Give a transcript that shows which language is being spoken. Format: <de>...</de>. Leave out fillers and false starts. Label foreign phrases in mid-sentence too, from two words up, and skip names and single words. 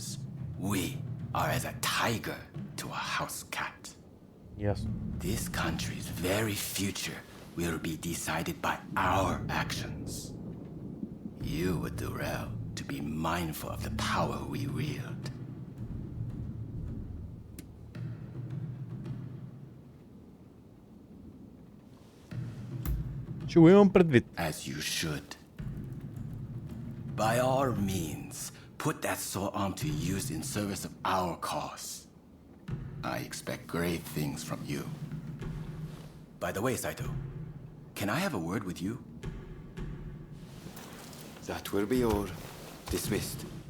<en>We are as a tiger to a house cat. Yes. This country's very future will be decided by our actions. You would do well to be mindful of the power we wield.</en> <bg>Ще го имам предвид.</bg> <en>As you should. By all means, put that sword on to use in service of our cause. I expect great things from you. By the way, Saito, can I have a word with you? That will be all. Dismissed.</en>